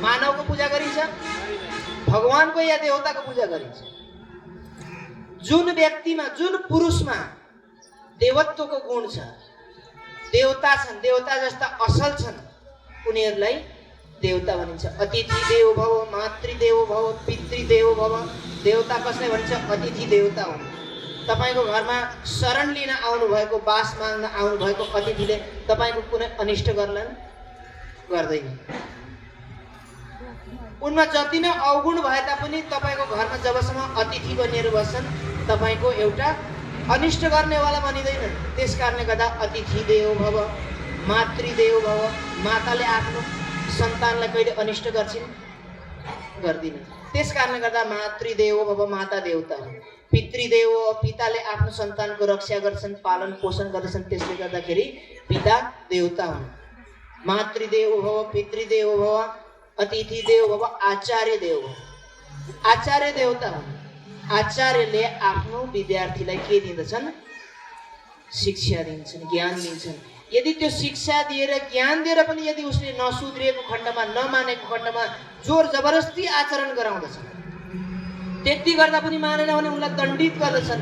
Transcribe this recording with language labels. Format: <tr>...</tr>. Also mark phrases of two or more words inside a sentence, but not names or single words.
<ne>मानवको पूजा गरिन्छ? भगवानको या देवताको पूजा गरिन्छ? जुन व्यक्तिमा, जुन पुरुषमा देवत्वको गुण छ, देवता छन्, देवता जस्ता असल छन्, उनीहरूलाई देवता भनिन्छ।</ne> <sa>अतिथि देवो भव, मातृदेवो भव, पितृदेवो भव।</sa> <ne>देवता कसलाई भन्छ? अतिथि देवता हुन्। तपाईँको घरमा शरण लिन आउनु भएको, बास माग्न आउनु भएको अतिथिले तपाईँको कुनै अनिष्ट गर्लान्? गर्दैन। उनमा जति नै अवगुण भए तापनि तपाईँको घरमा जबसम्म अतिथि बनिएर बस्छन् तपाईँको एउटा अनिष्ट गर्नेवाला बनिँदैन। त्यस कारणले गर्दा</ne> <sa>अतिथि देवो भव, मातृदेवो भव।</sa> <ne>माताले आफ्नो सन्तानलाई कहिले अनिष्ट गर्छिन्? गर्दिन। त्यस कारणले गर्दा</ne> <sa>मातृदेवो भव,</sa> <ne>माता देवता हो। पितृदेव, पिताले आफ्नो सन्तानको रक्षा गर्छन्, पालन पोषण गर्दछन्, त्यसले गर्दाखेरि पिता देवता हुन्।</ne> <sa>मातृदेव भव, पितृदेव भव, अतिथि देव भव, आचार्य देव भव।</sa> <ne>आचार्य देवता हुन्। आचार्यले आफ्नो विद्यार्थीलाई के दिँदछन्? शिक्षा दिन्छन्, ज्ञान दिन्छन्। यदि त्यो शिक्षा दिएर ज्ञान दिएर पनि यदि उसले नसुध्रिएको खण्डमा, नमानेको खण्डमा जोर जबरजस्ती आचरण गराउँदछन्, त्यति गर्दा पनि मानेन भने उनलाई दण्डित गर्दछन्।</ne>